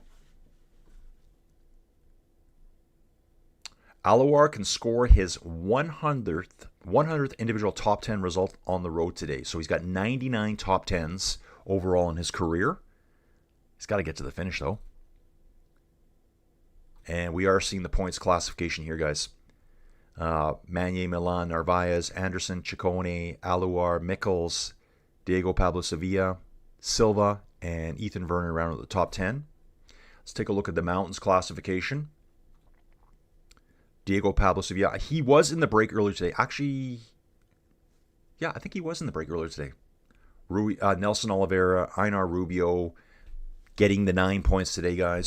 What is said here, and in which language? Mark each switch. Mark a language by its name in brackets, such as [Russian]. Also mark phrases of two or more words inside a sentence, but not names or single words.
[English] Alouar can score his 100th individual top 10 result on the road today. So he's got 99 top 10s overall in his career. He's got to get to the finish, though. And we are seeing the points classification here, guys. Magnier, Milan, Narvaez, Anderson, Ciccone, Alouar, Mikkels, Diego Pablo Sevilla, Silva, and Ethan Vernon around at the top 10. Let's take a look at the mountains classification. Diego Pablo Sevilla. He was in the break earlier today. Actually, yeah, I think he was in the break earlier today. Nelson Oliveira, Einar Rubio, getting the 9 points today, guys.